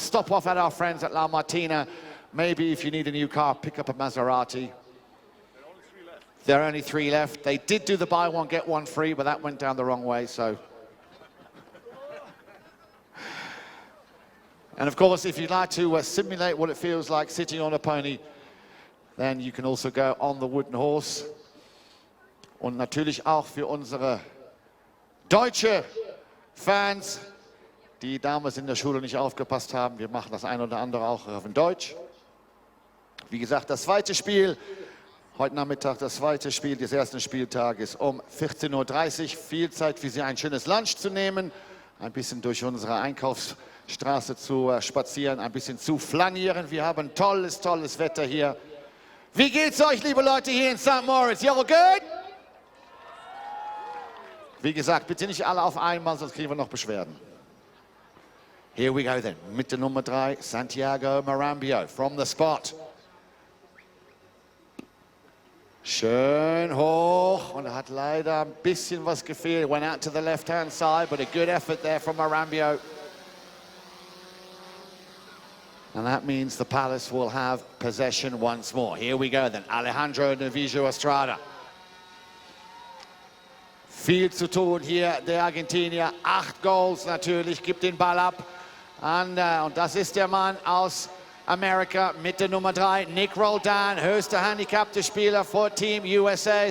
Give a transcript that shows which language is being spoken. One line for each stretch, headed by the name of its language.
English: Stop off at our friends at La Martina. Maybe if you need a new car, pick up a Maserati. There are only 3 left. They did do the buy one, get one free, but that went down the wrong way, so. And of course, if you'd like to simulate what it feels like sitting on a pony, then you can also go on the wooden horse.
German: Und natürlich auch für unsere deutsche Fans, die damals in der Schule nicht aufgepasst haben, wir machen das ein oder andere auch auf Deutsch. Wie gesagt, das zweite Spiel, heute Nachmittag das zweite Spiel des ersten Spieltages um 14:30 Uhr. Viel Zeit für Sie, ein schönes Lunch zu nehmen, ein bisschen durch unsere Einkaufsstraße zu spazieren, ein bisschen zu flanieren. Wir haben tolles Wetter hier. Wie geht's euch, liebe Leute, hier in St. Moritz?
English: You're all good?
German: Wie gesagt, bitte nicht alle auf einmal, sonst kriegen wir noch Beschwerden.
English: Here we go then.
German: Mit der Nummer 3, Santiago Marambio
English: from the spot.
German: Schön hoch, und er hat leider ein bisschen was gefehlt.
English: Went out to the left-hand side, but a good effort there from Marambio. And that means the Palace will have possession once more. Here we go then, Alejandro Novillo Estrada.
German: Viel zu tun hier, der Argentinier. 8 Goals natürlich, gibt den Ball ab. Und das ist der Mann aus Amerika mit der Nummer 3, Nick Roldan, höchster handicapte Spieler für Team USA.